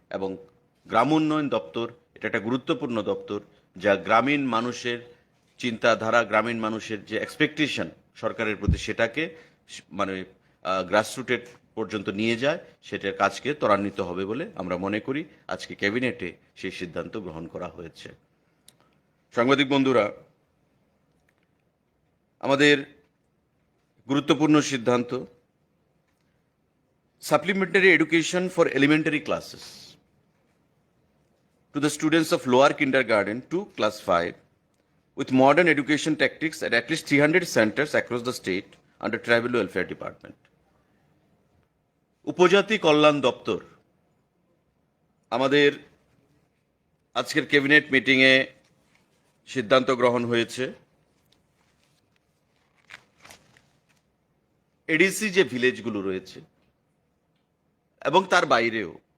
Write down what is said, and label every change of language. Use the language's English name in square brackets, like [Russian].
[Bangla] এবং গ্রাম উন্নয়ন দপ্তর এটা একটা গুরুত্বপূর্ণ দপ্তর, যা গ্রামীণ মানুষের চিন্তাধারা, গ্রামীণ মানুষের যে এক্সপেকটেশন সরকারের প্রতি, সেটাকে মানে গ্রাসরুটের পর্যন্ত নিয়ে যায়, সেটার কাজকে ত্বরান্বিত হবে বলে আমরা মনে করি। আজকে ক্যাবিনেটে সেই সিদ্ধান্ত গ্রহণ করা হয়েছে। সাংবাদিক বন্ধুরা, আমাদের গুরুত্বপূর্ণ সিদ্ধান্ত, [English] Supplementary education for elementary classes to the students of lower kindergarten to class 5 with modern education tactics at least 300 centers across the state under Tribal Welfare Department. [Bangla] উপজাতি কল্যাণ দপ্তর আমাদের আজকের ক্যাবিনেট মিটিংয়ে সিদ্ধান্ত গ্রহণ হয়েছে, এডিসি যে ভিলেজগুলো রয়েছে এবং তার বাইরেও